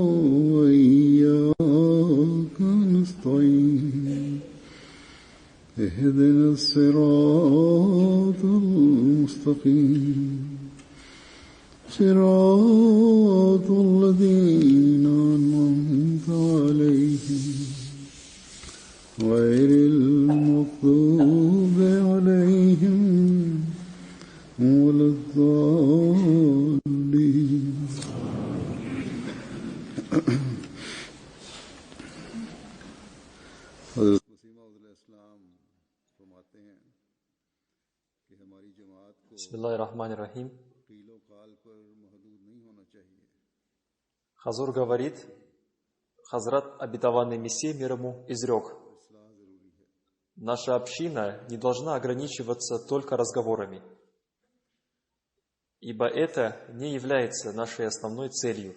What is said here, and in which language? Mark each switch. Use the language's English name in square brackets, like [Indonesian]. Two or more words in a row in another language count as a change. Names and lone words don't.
[Arabic] وإياك نستعين اهدنا الصراط المستقيم صراط الذين أنعمت عليهم غير المغضوب عليهم ولا الضالين. بسم الله الرحمن الرحيم. [Russian] Хазур говорит, Хазрат обетованный Мессия мир ему изрек: наша община не должна ограничиваться только разговорами, ибо это не является нашей основной целью.